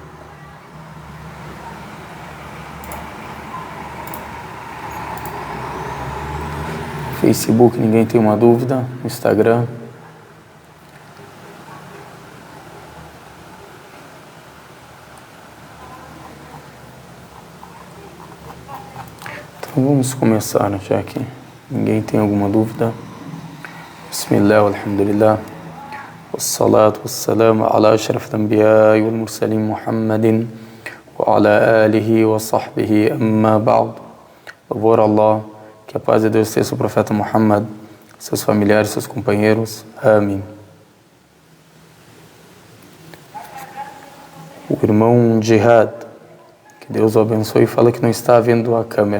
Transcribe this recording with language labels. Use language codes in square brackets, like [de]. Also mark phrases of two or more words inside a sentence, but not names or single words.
[pt] Facebook, ninguém tem uma dúvida. Instagram. Então vamos começar, já que ninguém tem alguma dúvida. [ar] بسم الله الحمد لله والصلاة والسلام على أشرف الأنبياء والمرسلين محمد وعلى آله وصحبه أما بعد. [pt] Louvor a Allah, que a paz de Deus esteja sobre o profeta Muhammad, seus familiares, seus companheiros. Amém. O irmão Jihad, que Deus o abençoe, fala que não está vendo a câmera.